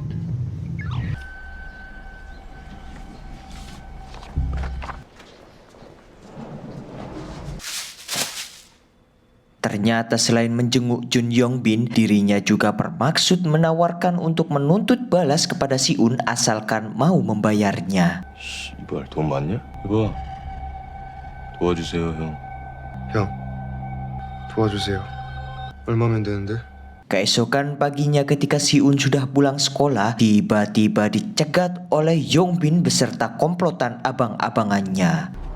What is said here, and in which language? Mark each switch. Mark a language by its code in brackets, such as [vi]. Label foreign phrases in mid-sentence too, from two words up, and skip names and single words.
[id] Ternyata selain menjenguk Jun Yong Bin, dirinya juga bermaksud menawarkan untuk menuntut balas kepada Si-un asalkan mau membayarnya. [ko] 이발 돈 많냐? 이봐 도와주세요 형. 형, 도와주세요. 얼마면 되는데? [id] Keesokan paginya ketika Si-un sudah pulang sekolah, tiba-tiba dicegat oleh Yong Bin beserta komplotan abang-abangannya.